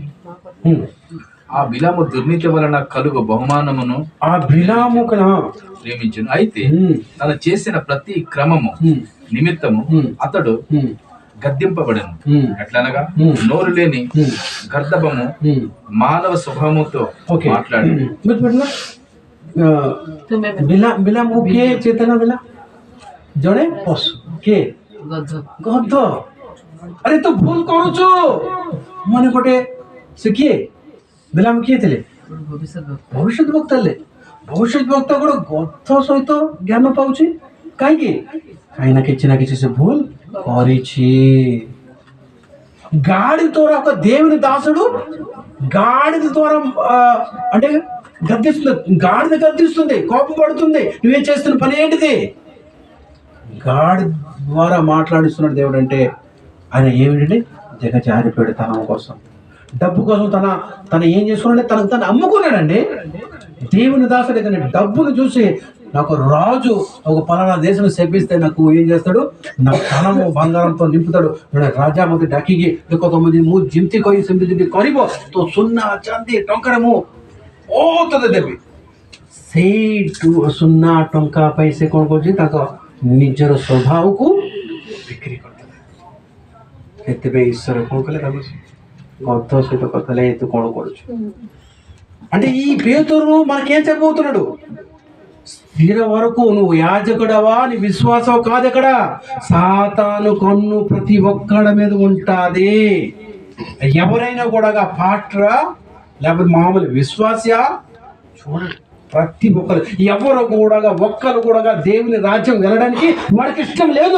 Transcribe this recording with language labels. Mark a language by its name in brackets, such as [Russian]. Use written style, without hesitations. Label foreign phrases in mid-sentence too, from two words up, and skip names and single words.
[Telugu] ఆ బిలాము దుర్నీతి వలన కలుగు బహుమానమును ఆ బిలాము ప్రేమించును. అయితే తను చేసిన ప్రతి క్రమము నిమిత్తము అతడు గద్దింపబడను. ఎట్లనగా నోరు లేని గర్దభము మానవ స్వభావంతో మాట్లాడు। [Odia] ବିଲାମ କିଏ? ଚେତନା ବିଲା ଜଣେ ପଶୁ। କିଏ? ଗଧ। ଆରେ ତୁ ଭୁଲ କରୁଛୁ ମାନେ ଗୋଟେ। ସେ କିଏ? ବିଲାମ କିଏ ଥିଲେ? ଭବିଷ୍ୟତ ବକ୍ତା ହେଲେ। ଭବିଷ୍ୟତ ବକ୍ତା ଗୋଟେ ଗଧ ସହିତ ଜ୍ଞାନ ପାଉଛି। କାହିଁକି? କାହିଁକି ନା କିଛି ସେ ଭୁଲ କରିଛି। [Telugu] గాడి ద్వారా ఒక దేవుని దాసుడు గాడిద ద్వారా అంటే గద్దిస్తుంది. గాడిద గద్దిస్తుంది, కోపం పడుతుంది. నువ్వేం చేస్తున్న పని ఏంటిది? గాడి ద్వారా మాట్లాడిస్తున్నాడు దేవుడు. అంటే ఆయన ఏమిటంటే దిగజారిపోయాడు తన కోసం, డబ్బు కోసం. తన ఏం చేసుకున్నాడంటే తను అమ్ముకున్నాడండి. దేవుని దాసుడు కానీ డబ్బును చూసి నాకు రాజు ఒక పలానా దేశం శపిస్తే నాకు ఏం చేస్తాడు? నా ధనము బంగారంతో నింపుతాడు। [Odia] ରାଜା ମୋତେ ଡାକିକି ଦେଖ ତମେ ଯଦି ମୁଁ ଯେମିତି କହି ସେମିତି ଯଦି କରିବ ତ ସୁନା ଚାନ୍ଦି ଟଙ୍କାରେ ମୁଁ ବହୁତ ଦେବି। ସେଇ ସୁନା ଟଙ୍କା ପାଇଁ ସେ କ'ଣ କରୁଛି? ତାଙ୍କ ନିଜର ସ୍ୱଭାବକୁ ବିକ୍ରି କରିଦେଲା। ସେଥିପାଇଁ ଈଶ୍ୱର କ'ଣ କଲେ? ତାକୁ ଗଧ ସହିତ କଥା ହେଲେ ତୁ କ'ଣ କରୁଛୁ? [Telugu] అంటే ఈ పేతురు మనకేం చెప్పబోతున్నాడు? స్త్రీల వరకు నువ్వు యాజకుడవా, నీ విశ్వాసం కాదు. ఎక్కడ సాతాను కన్ను ప్రతి ఒక్కడి మీద ఉంటుంది. ఎవరైనా కూడా పాట్రా లేకపోతే మామూలు విశ్వాసా చూడండి, ప్రతి ఒక్కరు ఎవరు కూడా ఒక్కరు కూడా దేవుని రాజ్యం వెళ్ళడానికి వాడికి ఇష్టం లేదు.